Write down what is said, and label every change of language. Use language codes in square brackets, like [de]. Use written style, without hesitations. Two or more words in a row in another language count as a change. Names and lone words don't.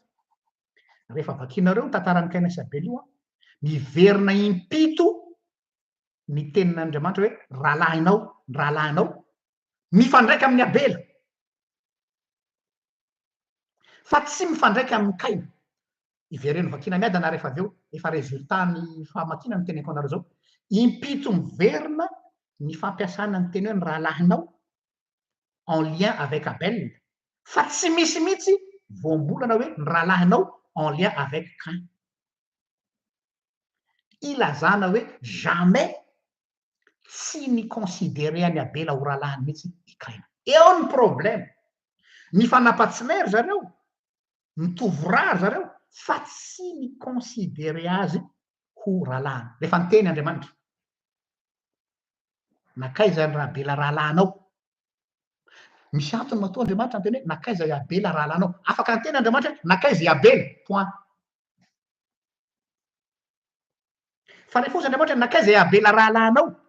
[mg] Rehefa vakianareo tantaran'ny Kaina sy Abela io miverina impito ny tenin'Andriamanitra hoe rahalahinao mifandraika amin'ny Abela fa tsy mifandraika amin'ny Kaina. Ivereno vakina miadana rehefa aveo efa résultat ny fahamakina ny teneniko anareo zao. Impito miverina ny fampiasana ny teny hoe ny rahalahinao [fr] en lien avec [mg] Abel fa tsy misy mihitsy voambolana hoe ny rahalahinao [fr] en lien avec [mg] Cain. Ilazana hoe jamais tsy ny considéré any Abela ho rahalahiny mihitsy i Kaina. Eo ny problème. Ny fanampatsilery zareo, mitovy rà zareo fa tsy miconsidere azy ho rahalahina rehefa niteny Andriamanitra nakaiza ny rahabela rahalahinao misy antony matoa Andriamanitra anteny hoe nakaiza iabela rahalahinao afaka niteny Andriamanitra hoe nakaiza iabela point fa rehefa ozy Andriamanitra nakaiza iabela rahalahinao